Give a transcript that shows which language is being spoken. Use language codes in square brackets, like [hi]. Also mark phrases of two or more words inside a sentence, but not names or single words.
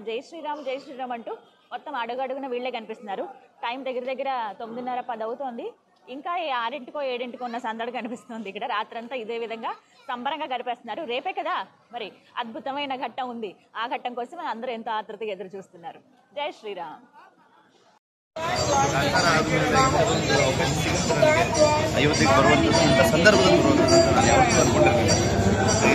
[hi] जय श्रीराम [te] అంటూ మొత్తం అడుగడుగున వీళ్ళే కనిపిస్తున్నారు. టైం దగ్గర 9:30, 10 అవుతోంది. ఇంకా 6కో 7కో ఉన్న సందడి కనిపిస్తుంది ఇక్కడ. రాత్రంతా ఇదే విధంగా సంబరంగా గడిపేస్తున్నారు. రేపే కదా మరి అద్భుతమైన ఘట్టం ఉంది. ఆ ఘట్టం కోసం అందరూ ఎంతో ఆతృతగా ఎదురు చూస్తున్నారు. [hi] जय श्रीराम. [kn] ಅಯೋಧ್ಯೆಗೆ ಬರುವಂಥದ್ದು ಇಂಥ ಸಂದರ್ಭದಲ್ಲಿ ಬರುವಂಥದ್ದು ನಾನು ಯಾವತ್ತೂ ಅಂದ್ಕೊಂಡಿರ್ತೀನಿ.